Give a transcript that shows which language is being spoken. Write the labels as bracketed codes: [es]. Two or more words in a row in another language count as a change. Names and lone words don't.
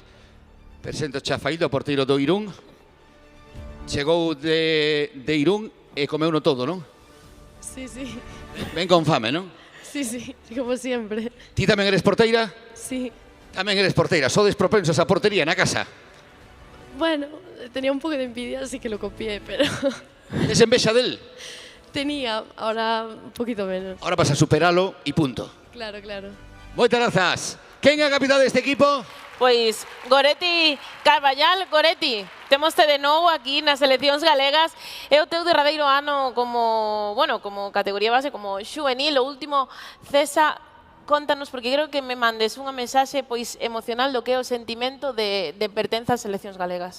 [gl] Presento a Failde, o porteiro do Irún. Chegou de Irún e comeuno todo, non? [es] Sí, sí. [gl] Ven con fame, non? [es] Sí, sí, como siempre. [gl] Ti tamén eres porteira? [es] Sí. [gl] Tamén eres porteira. Sodes propensos a portería na casa? [es] Bueno, tenía un poco de envidia, así que lo copié, pero... [gl] Tes envexa del? [es] Tenía, ahora un poquito menos. [gl] Ahora vas a superalo e punto. [es] Claro, claro. [gl] Moitas grazas. Quen é a capitán deste equipo? Pois Goretti Carballal. Goretti, temoste de novo aquí nas seleccións galegas. É o teu derradeiro ano como, bueno, como categoría base, como xuvenil. O último, Cesa, contanos, porque creo que me mandes unha mensaxe pois emocional do que é o sentimento de pertenza ás seleccións galegas.